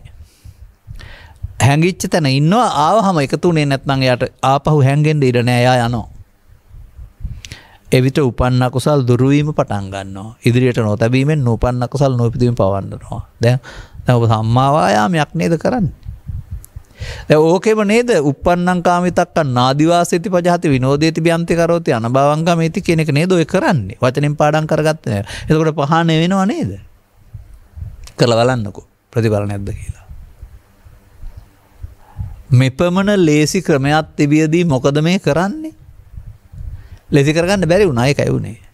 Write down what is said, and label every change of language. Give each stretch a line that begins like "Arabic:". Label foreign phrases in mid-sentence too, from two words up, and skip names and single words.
Sinhala: හැංගිච්ච තැන ඉන්නවා ආවහම එකතුනේ නැත්නම් එයාට ආපහු හැංගෙන්න ඉඩ නෑ එයා යනවා. එවිට උපන්න කුසල් දුරු වීම පටන් ගන්නවා. ඉදිරියට නොතැබීමෙන් නූපන්න කුසල් නොපිදීම පවන්නනවා. දැන් ඔබ සම්මා වායාමයක් නේද කරන්නේ? දැන් ඕකෙම නේද
Pali: uppannam කාමිතක්කන් නාදිවාසේති පජහති විනෝදේති බියන්ති කරෝති අනභවංගමේති
Sinhala: කියන එක නේද ඔය කරන්නේ. වචනෙන් පාඩම් කරගත්තේ නෑ. එතකොට පහන වෙනව නේද? කරලා බලන්නකෝ ප්‍රතිඵල නැද්ද කියලා. මෙපමණ ලේසි ක්‍රමයක් තිබියදී මොකද මේ කරන්නේ? ලේසි කරගන්න බැරි වුණා ඒකයි උනේ.